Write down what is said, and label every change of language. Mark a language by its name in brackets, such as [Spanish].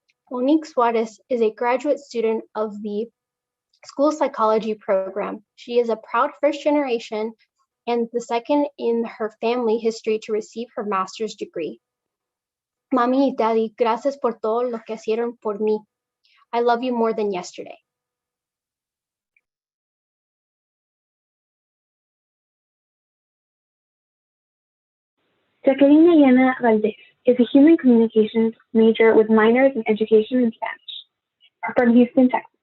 [English] Monique Suarez is a graduate student of the school psychology program. She is a proud first generation and the second in her family history to receive her master's degree. [Spanish] Mami y Daddy, gracias por todo lo que hicieron por mí. [English] I love you more than yesterday. Jacqueline Yana Valdez is a human communications major with minors in education and Spanish. From Houston, Texas.